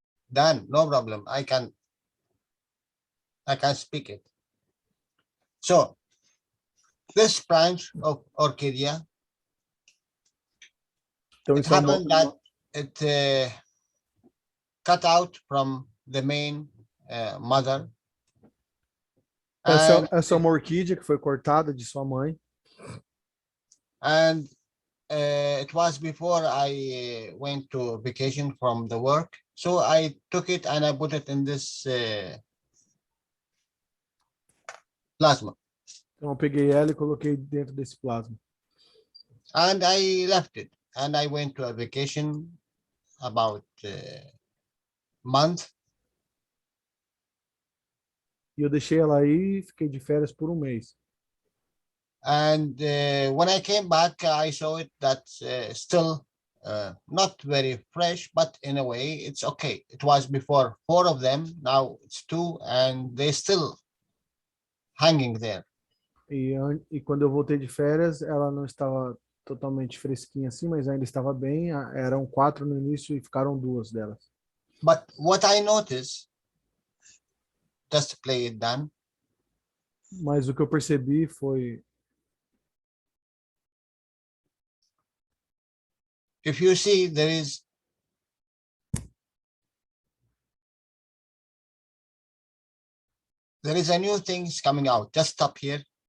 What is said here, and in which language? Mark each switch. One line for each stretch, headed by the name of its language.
English: Dan, no problem. I can speak it. So this branch of orchidea, it happened that it cut out from the main mother.
Portuguese: Essa é uma orquídea que foi cortada de sua mãe.
English: And it was before I went to vacation from the work. So I took it and I put it in this plasma.
Portuguese: Então eu peguei ela e coloquei dentro desse plasma.
English: And I left it. And I went to a vacation about a month.
Portuguese: E eu deixei ela aí e fiquei de férias por um mês.
English: And when I came back, I saw it that's still not very fresh, but in a way it's okay. It was before 4 of them, now it's 2, and they're still hanging there.
Portuguese: E quando eu voltei de férias, ela não estava totalmente fresquinha assim, mas ainda estava bem. Eram 4 no início e ficaram 2 delas.
English: But what I noticed, just to play it down.
Portuguese: Mas o que eu percebi foi,
English: if you see, there is a new things coming out. Just stop here.